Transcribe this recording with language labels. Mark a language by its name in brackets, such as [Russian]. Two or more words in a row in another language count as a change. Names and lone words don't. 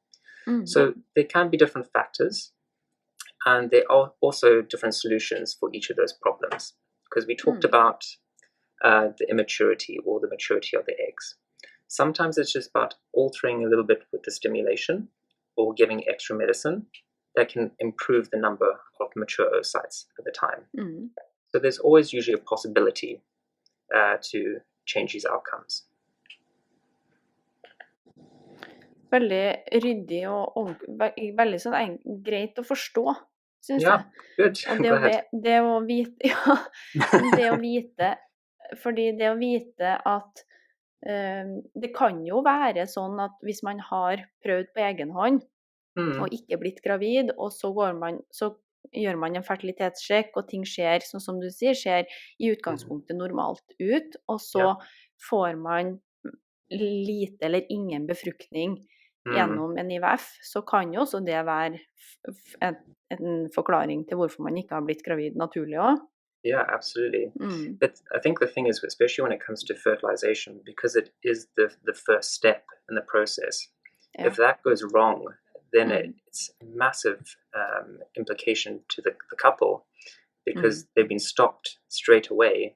[English] So there can be different factors, and there are also different solutions for each of those problems, because we talked about the immaturity or the maturity of the eggs. Sometimes it's just about altering a little bit with the stimulation or giving extra medicine that can improve the number of mature oocytes at the time. So there's always usually a possibility to change these outcomes. [Norwegian] Veldig ryddig og veldig sånn greit å forstå, synes [English] Yeah, [Norwegian] jeg. [English] good. [Norwegian] Og [English] Go ahead. [Norwegian] det å vite, det å vite, fordi det å vite at det kan jo være sånn at hvis man har prøvd på egen hånd og ikke blitt gravid, og så gjør man en fertilitetssjekk, og ting skjer, sånn som du sier, skjer I utgangspunktet normalt ut, og så får man lite eller ingen befruktning gjennom en IVF, så kan jo også det være en forklaring til hvorfor man ikke har blitt gravid naturlig også. [English] Yeah, absolutely. But I think the thing is, especially when it comes to fertilization, because it is the first step in the process, if that goes wrong, then it's a massive implication to the couple, because they've been stopped straight away.